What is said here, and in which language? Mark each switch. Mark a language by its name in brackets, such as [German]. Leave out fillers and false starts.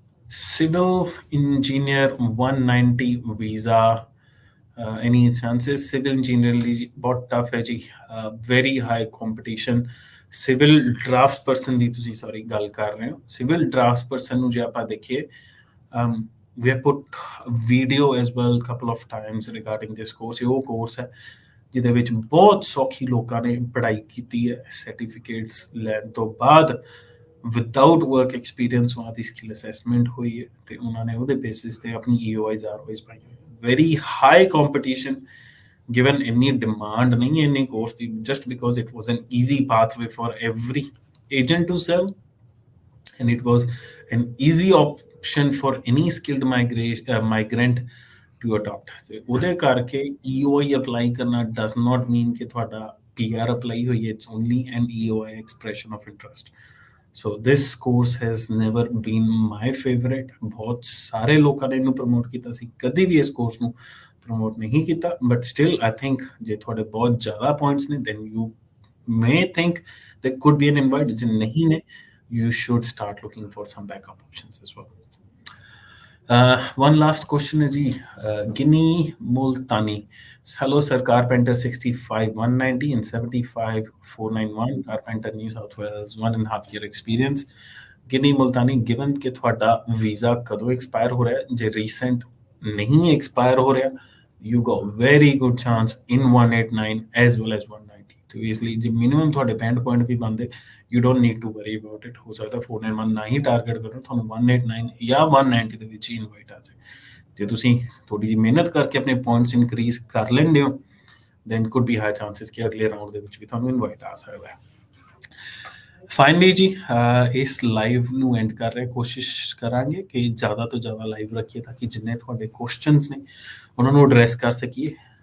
[Punjabi] Civil engineer 190 visa, [English] any chances? [Punjabi] Civil engineer ਲਈ ਬਹੁਤ tough ਹੈ ਜੀ, very high competition. Civil ਡਰਾਫਟਸ person ਦੀ ਤੁਸੀਂ ਸੌਰੀ ਗੱਲ ਕਰ ਰਹੇ ਹੋ। ਸਿਵਲ ਡਰਾਫਟਸ ਪਰਸਨ ਨੂੰ ਜੇ ਆਪਾਂ ਦੇਖੀਏ, [English] we have put video as well couple of times regarding this course। [Punjabi] ਇਹ ਉਹ ਕੋਰਸ ਹੈ ਜਿਹਦੇ ਵਿੱਚ ਬਹੁਤ ਸੌਖੀ ਲੋਕਾਂ ਨੇ ਪੜ੍ਹਾਈ ਕੀਤੀ ਹੈ, ਸਰਟੀਫਿਕੇਟਸ ਲੈਣ ਤੋਂ ਬਾਅਦ ਵਿਦਆਊਟ ਵਰਕ ਐਕਸਪੀਰੀਅੰਸ ਉਹਨਾਂ ਦੀ ਸਕਿੱਲ ਅਸੈਸਮੈਂਟ ਹੋਈ ਹੈ ਤੇ ਉਹਨਾਂ ਨੇ ਉਹਦੇ ਬੇਸਿਸ ਤੇ ਆਪਣੀ EOIs ROIs ਪਾਈ ਹੋਈ। [English] very high competition, given any demand [Punjabi] nahi hai [English] any course di, just because it was an easy pathway for every agent to sell, and it was an easy option for any skilled migrant to adopt। so [Punjabi] ਉਹਦੇ ਕਰਕੇ [English] EOI apply ਕਰਨਾ does not mean [Punjabi] ਕਿ ਤੁਹਾਡਾ PR apply ਹੋਈ ਹੈ, [English] it's only an EOI expression of interest। so this course has never been my favorite। [Punjabi] ਬਹੁਤ ਸਾਰੇ ਲੋਕਾਂ ਨੇ ਇਹਨੂੰ ਪ੍ਰਮੋਟ ਕੀਤਾ ਸੀ, ਕਦੀ ਵੀ ਇਸ ਕੋਰਸ ਨੂੰ ਪ੍ਰਮੋਟ ਨਹੀਂ ਕੀਤਾ, ਬਟ ਸਟਿਲ ਆਈ ਥਿੰਕ ਜੇ ਤੁਹਾਡੇ ਬਹੁਤ ਜ਼ਿਆਦਾ ਪੁਆਇੰਟਸ ਨੇ [English] then you may think there could be an invite। [Punjabi] ਜੇ ਨਹੀਂ ਨੇ, [English] you should start looking for some backup options as well। one last question [Hindi] है जी, [English] Ginni Multani, hello sir, carpenter 65 190 and 75 491, carpenter New South Wales, 1.5 year experience। [Punjabi] Guinea Multani, given कि ਤੁਹਾਡਾ visa ਕਦੋਂ expire ਹੋ ਰਿਹਾ ਹੈ, ਜੇ ਰੀਸੈਂਟ ਨਹੀਂ ਐਕਸਪਾਇਰ ਹੋ ਰਿਹਾ, [English] you got very good chance in 189 as well as 190। [Hindi] तो इसलिए [Punjabi] ਜੇ ਮਿਨੀਮਮ ਤੁਹਾਡੇ 65 ਪੁਆਇੰਟ ਵੀ ਬੰਦੇ, [English] you don't need to worry about it। [Punjabi] ਹੋ ਸਕਦਾ 491 ਨਾ ਹੀ ਟਾਰਗੇਟ ਕਰੋ, ਤੁਹਾਨੂੰ 189 ਜਾਂ 190 ਦੇ ਵਿੱਚ ਹੀ ਇਨਵਾਈਟ ਆ ਜਾਏ। ਜੇ ਤੁਸੀਂ ਥੋੜੀ ਜਿਹੀ ਮਿਹਨਤ ਕਰਕੇ ਆਪਣੇ ਪੁਆਇੰਟਸ ਇਨਕਰੀਜ਼ ਕਰ ਲੈਂਦੇ ਹੋ, [English] then could be high chances [Punjabi] ਕਿ ਅਗਲੇ ਰਾਉਂਡ ਦੇ ਵਿੱਚ ਵੀ ਤੁਹਾਨੂੰ ਇਨਵਾਈਟ ਆ ਸਕਦਾ ਹੈ। ਫਾਈਨਲੀ ਜੀ, ਇਸ ਲਾਈਵ ਨੂੰ ਐਂਡ ਕਰ ਰਹੇ, ਕੋਸ਼ਿਸ਼ ਕਰਾਂਗੇ ਕਿ ਜ਼ਿਆਦਾ ਤੋਂ ਜ਼ਿਆਦਾ ਲਾਈਵ ਰੱਖੀਏ ਤਾਂ ਕਿ ਜਿੰਨੇ ਤੁਹਾਡੇ ਕੁਐਸਚਨਸ ਨੇ ਉਹਨਾਂ ਨੂੰ ਐਡਰੈਸ ਕਰ ਸਕੀਏ।